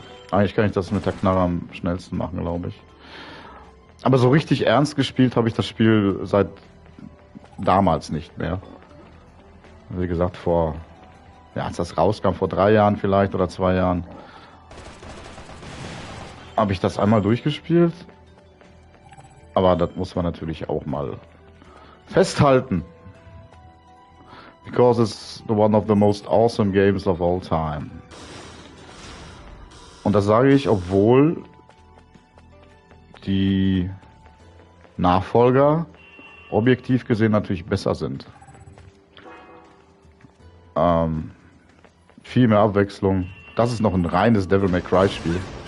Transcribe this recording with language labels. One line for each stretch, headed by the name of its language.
German: Eigentlich kann ich das mit der Knarre am schnellsten machen, glaube ich. Aber so richtig ernst gespielt habe ich das Spiel seit damals nicht mehr. Wie gesagt, als das rauskam, vor 3 Jahren vielleicht oder 2 Jahren, habe ich das einmal durchgespielt. Aber das muss man natürlich auch mal festhalten.
English: Because it's one of the most awesome games of all time.
German: Und das sage ich, obwohl die Nachfolger objektiv gesehen natürlich besser sind. Viel mehr Abwechslung. Das ist noch ein reines Devil May Cry Spiel.